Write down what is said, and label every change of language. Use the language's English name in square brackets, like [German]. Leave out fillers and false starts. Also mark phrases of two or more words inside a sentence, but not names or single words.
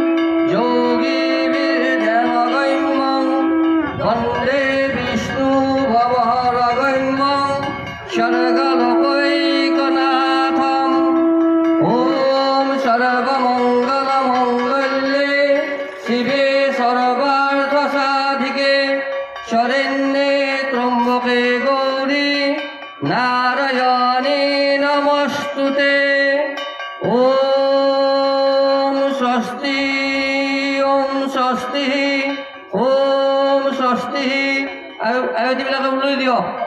[Sanskrit] যোগীবীর্ধ্যানগম্যং বন্দে বিষ্ণু ভবহরগম্যং স্বর্গলোকৈকনাথম ওম সর্বমঙ্গলমঙ্গল্যে শিবে সর্বার্থসাধিকে শরণ্যে ত্র্যম্বকে গৌরী নারায়ণে নমস্তুতে ওম স্বস্তি স্বস্তি [Assamese] আয়তীবিলাকে লৈ দিয়ক